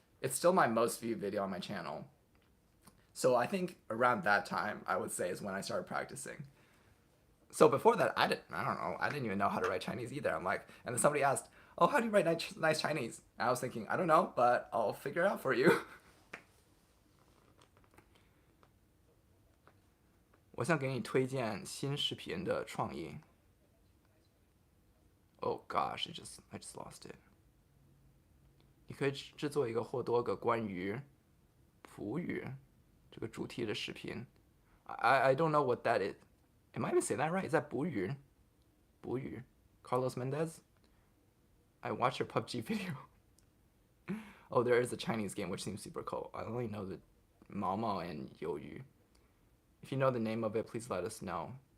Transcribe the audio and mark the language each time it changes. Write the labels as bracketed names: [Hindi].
[English] It's still my most viewed video on my channel. So I think around that time, I would say, is when I started practicing. So before that, I don't know. I didn't even know how to write Chinese either. I'm like, and then somebody asked, "Oh, how do you write nice Chinese?" And I was thinking, I don't know, but I'll figure it out for you. [Chinese] 我想给你推荐新视频的创意。 [English] Oh gosh, I just lost it. [Chinese] 你可以制作一个或多个关于葡语这个主题的视频。 [English] I don't know what that is. Am I even saying that right? Is that 葡语?葡语.Carlos Mendez? I watched your PUBG video. Oh, there is a Chinese game which seems super cool. I only know the Mao Mao and Youyu. If you know the name of it, please let us know.